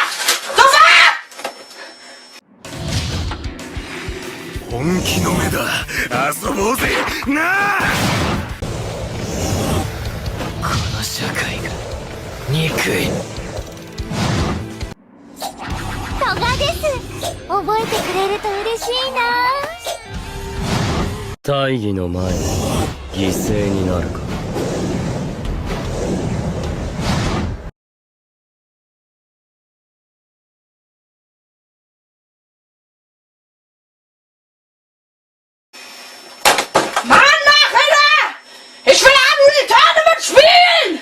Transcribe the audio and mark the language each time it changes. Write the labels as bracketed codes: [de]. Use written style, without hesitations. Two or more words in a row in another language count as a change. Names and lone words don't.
[de] Sofort! [ja] 本気の目だ。遊ぼうぜなあ。この社会が憎い。トガです。覚えてくれると嬉しいな。大義の前に犠牲になるか。 [de] Mann, Nachhilfe! Ich will abends die Tournament spielen!